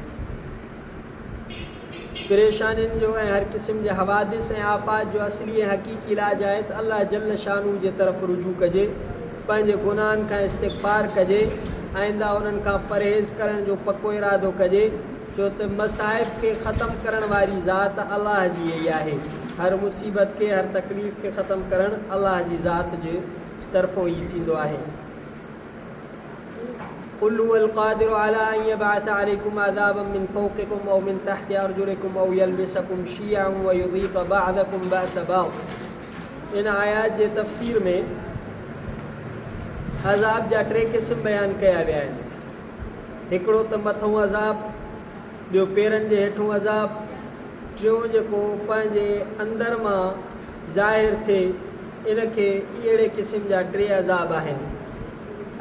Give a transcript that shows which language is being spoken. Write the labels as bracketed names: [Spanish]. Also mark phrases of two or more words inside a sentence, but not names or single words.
[Sindhi] परेशानियुनि जो ऐं हर क़िस्म जे हवादिस ऐं आफ़ात जो असली ऐं हक़ीक़ी इलाज आहे त अल्लाह [Arabic] جل شانه [Sindhi] जे तरफ़ रुजू कजे, पंहिंजे गुनाहनि खां इस्तिग़फ़ार कजे, आईंदा उन्हनि खां परहेज़ करण जो पको इरादो कजे, छो त मसाइब खे ख़तमु करण वारी ज़ात अल्लाह जी ई आहे। हर मुसीबत खे हर तकलीफ़ खे ख़तमु करणु अल्लाह जी ज़ात जे तरफ़ों ई थींदो आहे। [Arabic] قل هو القادر على أن يبعث عليكم عذابا من فوقكم أو من تحت أرجلكم أو يلبسكم شيعا ويذيق بعضكم بأس بعض. [Sindhi] इन आयात जे तफ़सीर में अज़ाब जा 3 क़िस्म बयानु कया विया आहिनि। हिकिड़ो त मथों अज़ाब, ॿियो पेरनि जे हेठों अज़ाब, टियों जेको पंहिंजे अंदर मां ज़ाहिर थिए, इनखे अहिड़े क़िस्म जा 3 अज़ाब आहिनि।